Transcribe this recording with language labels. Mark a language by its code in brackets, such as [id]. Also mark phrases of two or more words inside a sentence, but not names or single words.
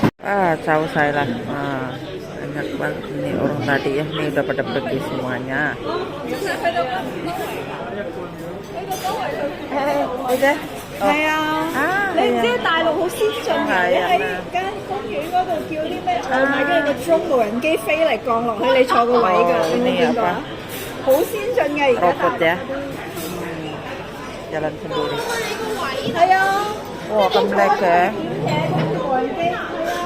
[id] Ah, selesai lah. Banyak banget nih orang tadi ya. Ini udah pada pergi semuanya. udah. [yue] 係啊，你唔知大陸好先進嘅，你喺間公園嗰度叫啲咩外賣，跟住個 drone 無人機飛嚟降落去你坐個位㗎，你有冇見過啊？好先進嘅而家大 Robot 陸。 [id] ya. Jalan sendiri. [yue] 係啊， [id] Wah, komplek ya. [yue] 無人機。